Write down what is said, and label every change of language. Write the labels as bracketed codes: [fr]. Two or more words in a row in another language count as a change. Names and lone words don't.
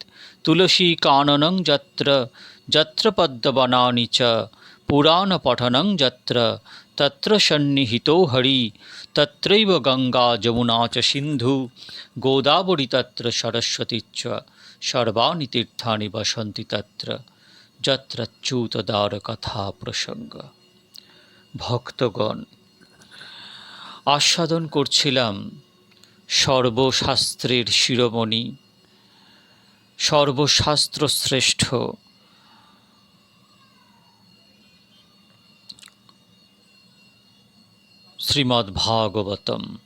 [sa] तुलसीकाननं यत्र यत्र पद्मवनानि च पुराणपठनं यत्र तत्र सन्निहितो हरि तत्रैव गंगा जमुना च सिन्धु गोदावरी तत्र सरस्वती च सर्वाणि तीर्थानि वसन्ति तत्र यत्रच्युतदारकथा प्रसंग। [bn] ভক্তগণ, আস্বাদন করছিলাম সর্বশাস্ত্রের শিরোমণি, সর্বশাস্ত্র শ্রেষ্ঠ শ্রীমদ্ ভাগবতম।